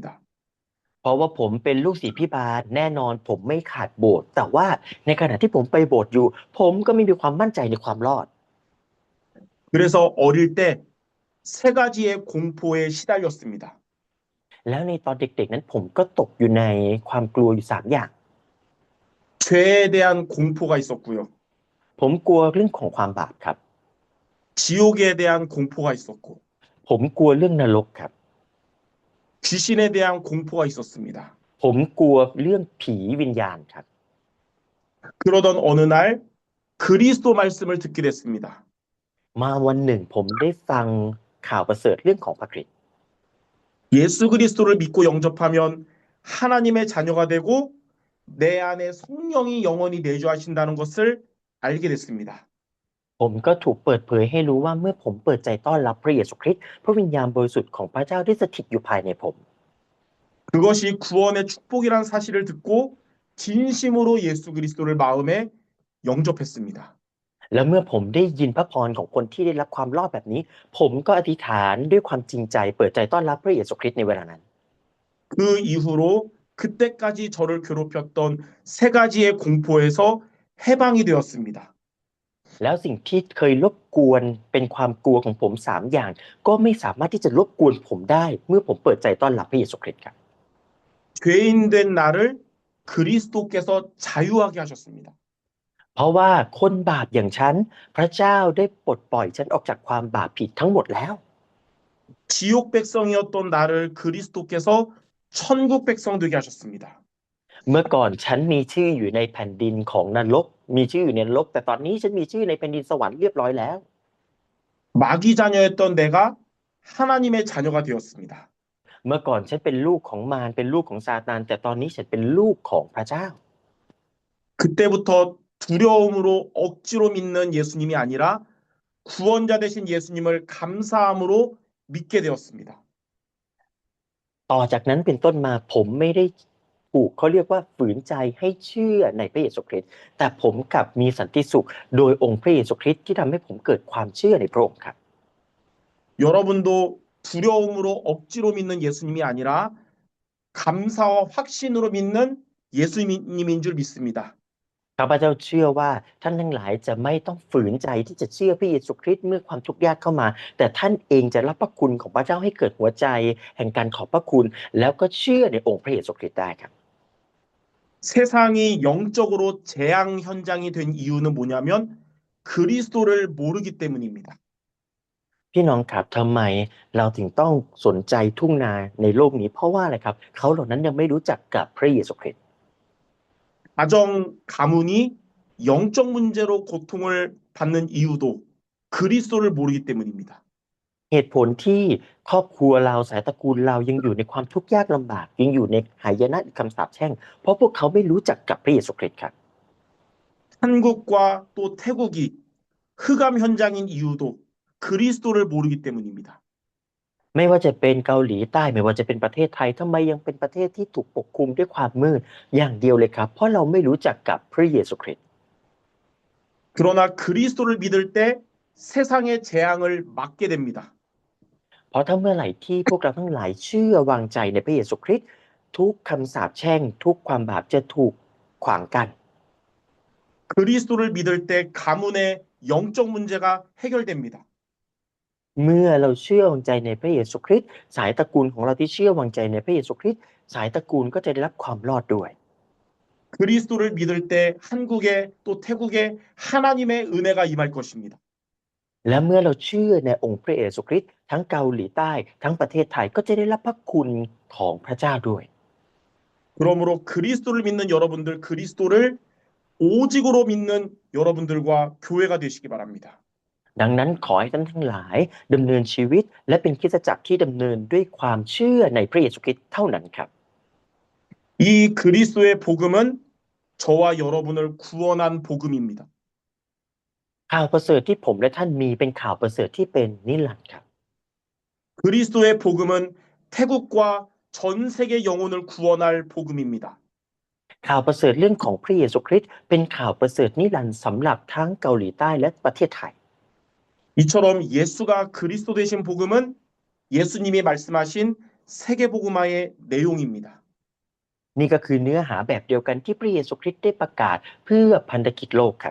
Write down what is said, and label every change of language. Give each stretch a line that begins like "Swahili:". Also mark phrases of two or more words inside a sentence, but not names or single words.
Thai: ๆเพราะว่าผมเป็นลูกศิษย์พิบาลแน่นอนผมไม่ขาดโบสถ์แต่ว่าในขณะที่ผมไปโบสถ์อยู่ผมก็ไม่มีความมั่นใจในความรอด
Korean: 그래서 어릴 때 세 가지의 공포에 시달렸습니다.
Thai: แล้วในตอนเด็กๆนั้นผมก็ตกอยู่ในความกลัวอยู่3อย่าง
Korean: 죄에 대한 공포가 있었고요.
Thai: ผมกลัวเรื่องของความบาปครับ
Korean: 지옥에 대한 공포가 있었고,
Thai: ผมกลัวเรื่องนรกครับ
Korean: 귀신에 대한 공포가 있었습니다.
Thai: ผมกลัวเรื่องผีวิญญาณครับ
Korean: 그러던 어느 날 그리스도 말씀을 듣게 됐습니다.
Thai: มาวันหนึ่งผมได้ฟังข่าวประเสริฐเรื่องของพระคริสต์
Korean: 예수 그리스도를 믿고 영접하면 하나님의 자녀가 되고 내 안에 성령이 영원히 내주하신다는 것을 알게 됐습니다.
Thai: ผมก็ถูกเปิดเผยให้รู้ว่าเมื่อผมเปิดใจต้อนรับพระเยซูคริสต์พระวิญญาณบริสุทธิ์ของพระเจ้าได้สถิตอยู่ภายในผม
Korean: 그것이 구원의 축복이란 사실을 듣고 진심으로 예수 그리스도를 마음에 영접했습니다.
Thai: แล้วเมื่อผมได้ยินพระพรของคนที่ได้รับความรอดแบบนี้ ผมก็อธิษฐานด้วยความจริงใจเปิดใจต้อนรับพระเยซูคริสต์ในเวลานั้น
Korean: 그 이후로 그때까지 저를 괴롭혔던 세 가지의 공포에서 해방이 되었습니다.
Thai: แล้วสิ่งที่เคยรบกวนเป็นความกลัวของผม3อย่างก็ไม่สามารถที่จะรบกวนผมได้เมื่อผมเปิดใจต้อนรับพระเยซูคริสต์ครับ
Korean: 죄인 된 나를 그리스도께서 자유하게 하셨습니다.
Thai: เพราะว่าคนบาปอย่างฉันพระเจ้าได้ปลดปล่อยฉันออกจากความบาปผิดทั้งหมดแล้ว
Korean: 지옥 백성이었던 나를 그리스도께서 천국 백성 되게 하셨습니다.
Thai: เมื่อก่อนฉันมีชื่ออยู่ในแผ่นดินของนรกมีชื่ออยู่ในนรกแต่ตอนนี้ฉันมีชื่อในแผ่นดินสวรรค์เรียบร้อยแล้ว
Korean: 마귀 자녀였던 내가 하나님의 자녀가 되었습니다.
Thai: เมื่อก่อนฉันเป็นลูกของมารเป็นลูกของซาตานแต่ตอนนี้ฉันเป็นลูกของพระเจ้า
Korean: 그때부터 두려움으로 억지로 믿는 예수님이 아니라 구원자 되신 예수님을 감사함으로 믿게 되었습니다.
Thai: ต่อจากนั้นเป็นต้นมาผมไม่ได้ถูกเขาเรียกว่าฝืนใจให้เชื่อในพระเยซูคริสต์แต่ผมกลับมีสันติสุขโดยองค์พระเยซูคริสต์ที่ทำให้ผมเกิดความเชื่อในพระองค์ครับ
Korean: 여러분도 두려움으로 억지로 믿는 예수님이 아니라 감사와 확신으로 믿는 예수님인 줄 믿습니다.
Thai: ข้าพเจ้าเชื่อว่าท่านทั้งหลายจะไม่ต้องฝืนใจที่จะเชื่อพระเยซูคริสต์เมื่อความทุกข์ยากเข้ามา แต่ท่านเองจะรับพระคุณของพระเจ้าให้เกิดหัวใจแห่งการขอบพระคุณ แล้วก็เชื่อในองค์พระเยซูคริสต์ได้ครับ
Korean: 세상이 영적으로 재앙 현장이 된 이유는 뭐냐면 그리스도를 모르기 때문입니다.
Thai: พี่น้องครับทำไมเราถึงต้องสนใจทุ่งนาในโลกนี้เพราะว่าอะไรครับเขาเหล่านั้นยังไม่รู้จักกับพระเยซูคริสต์
Korean: 가정 가문이 영적 문제로 고통을 받는 이유도 그리스도를 모르기 때문입니다.
Thai: เหตุผลที่ครอบครัวเราสายตระกูลเรายังอยู่ในความทุกข์ยากลำบากยังอยู่ในหายนะคำสาปแช่งเพราะพวกเขาไม่รู้จักกับพระเยซูคริสต์ครับ
Korean: 한국과 또 태국이 흑암 현장인 이유도 그리스도를 모르기 때문입니다.
Thai: ไม่ว่าจะเป็นเกาหลีใต้ไม่ว่าจะเป็นประเทศไทยทำไมยังเป็นประเทศที่ถูกปกคลุมด้วยความมืดอย่างเดียวเลยครับเพราะเราไม่รู้จักกับพระเยซูคริสต์
Korean: 그러나 그리스도를 믿을 때 세상의 재앙을 막게 됩니다.
Thai: เพราะถ้าเมื่อไหร่ที่พวกเราทั้งหลายเชื่อวางใจในพระเยซูคริสต์ทุกคำสาปแช่งทุกความบาปจะถูกขวางกัน
Korean: 그리스도를 믿을 때 가문의 영적 문제가 해결됩니다.
Thai: เมื่อเราเชื่อวางใจในพระเยซูคริสต์สายตระกูลของเราที่เชื่อวางใจในพระเยซูคริสต์สายตระกูลก็จะได้รับความรอดด้วย
Korean: 그리스도를 믿을 때 한국에 또 태국에 하나님의 은혜가 임할 것입니다.
Thai: และเมื่อเราเชื่อในองค์พระเยซูคริสต์ทั้งเกาหลีใต้ทั้งประเทศไทยก็จะได้รับพระคุณของพระเจ้าด้วย
Korean: 그러므로 그리스도를 믿는 여러분들, 그리스도를 오직으로 믿는 여러분들과 교회가 되시기 바랍니다.
Thai: ดังนั้นขอให้ท่านทั้งหลายดำเนินชีวิตและเป็นคริสตจักรที่ดำเนินด้วยความเชื่อในพระเยซูคริสต์เท่านั้นครับ
Korean: 이 그리스도의 복음은 저와 여러분을 구원한 복음입니다.
Thai: ข่าวประเสริฐที่ผมและท่านมีเป็นข่าวประเสริฐที่เป็นนิรันดร์ครับ
Korean: 그리스도의 복음은 태국과 전 세계 영혼을 구원할 복음입니다.
Thai: ข่าวประเสริฐเรื่องของพระเยซูคริสต์เป็นข่าวประเสริฐนิรันดร์สำหรับทั้งเกาหลีใต้และประเทศไทย
Korean: 이처럼 예수가 그리스도 되신 복음은 예수님이 말씀하신 세계복음화의 내용입니다.
Thai: นี่ก็คือเนื้อหาแบบเดียวกันที่พระเยซูคริสต์ได้ประกาศเพื่อพันธกิจโลกครับ